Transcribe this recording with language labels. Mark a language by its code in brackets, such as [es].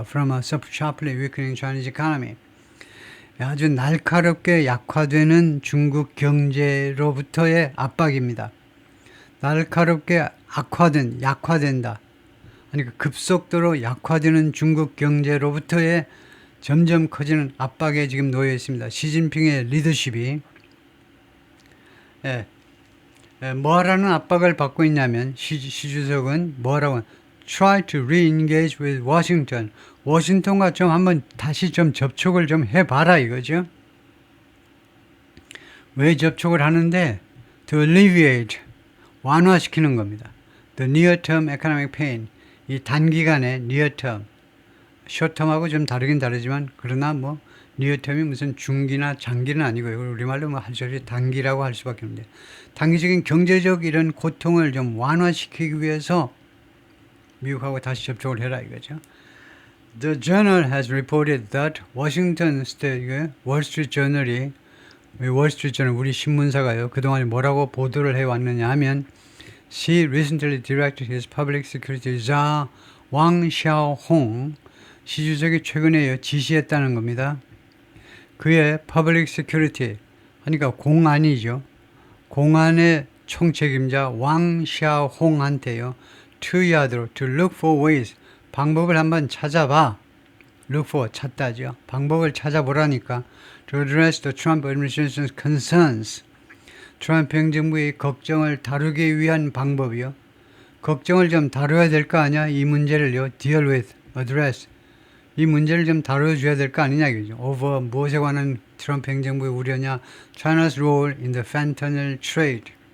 [en] From a sharply weakening Chinese economy. [ko] 아주 날카롭게 약화되는 중국 경제로부터의 압박입니다. 날카롭게 약화된다. 아니 급속도로 약화되는 중국 경제로부터의 점점 커지는 압박에 지금 놓여 있습니다. 시진핑의 리더십이 뭐하라는 압박을 받고 있냐면 시 주석은 뭐라고 [en] try to re-engage with Washington. [ko] 워싱턴과 좀 한번 다시 좀 접촉을 좀 해봐라 이거죠. 왜 접촉을 하는데? [en] To alleviate, [ko] 완화시키는 겁니다. [en] The near-term economic pain. [ko] 이 단기간의 near-term, short-term하고 좀 다르긴 다르지만 그러나 뭐 near-term이 무슨 중기나 장기는 아니고요. 우리말로 뭐 할 수 없이 단기라고 할 수밖에 없는데 단기적인 경제적 이런 고통을 좀 완화시키기 위해서 미국하고 다시 접촉을 해라 이거죠. [en] The Journal has reported that [ko] Washington State Wall Street Journal이 Wall Street Journal 우리 신문사가요 그동안 뭐라고 보도를 해왔느냐 하면 [en] She recently directed his public security czar [ko] Wang Xiaohong 시 주석이 최근에 지시했다는 겁니다. 그의 [en] public security [ko] 그러니까 공안이죠. 공안의 총책임자 왕 샤홍한테요. 투야드로 [en] to look for ways [ko] 방법을 한번 찾아봐. look for 찾다죠. 방법을 찾아보라니까 [en] to address the Trump administration's concerns. [ko] 트럼프 행정부의 걱정을 다루기 위한 방법이요. 걱정을 좀 다뤄야 될 거 아니야? 이 문제를요. deal with, address. 이 문제를 좀 다뤄줘야 될 거 아니냐 이거죠. over 무엇에 관한 트럼프 행정부의 우려냐? [en] China's role in the fentanyl trade.